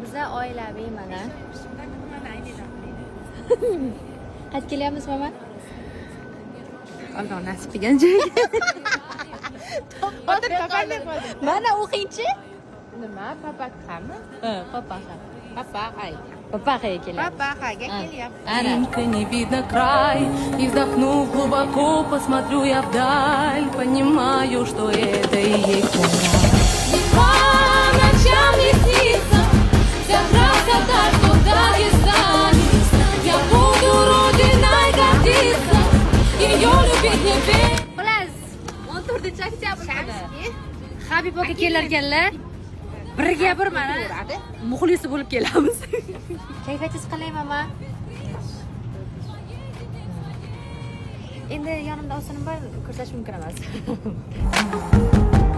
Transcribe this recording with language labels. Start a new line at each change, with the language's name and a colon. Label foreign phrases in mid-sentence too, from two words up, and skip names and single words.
Uzbek: maza oilaviy mana. Qaytib kelyapmiz mama? Alloh nasib qilgan joyga. Mana o'qingchi. Nima? Papakami? Ha, papaxa. Papaqay. Papaxaga kelyapmiz. Papaqaga kelyapti. Ana.
Russian: Не видно край, и вздохнув глубоко, посмотрю я вдаль, понимаю, что это и есть мой рай. По ночам мне снится вся красота, что в Дагестане. Я буду родиной гордиться, ее любить не верь.
Uzbek: Xullas, 14 oktyabr Habib aka kelar ekanlar. Birga bir mana muxlisi bo'lib kelamiz. Kayfiyatingiz qalay, mama? Endi yonimda osonim bor, ko'rsatish mumkin emas.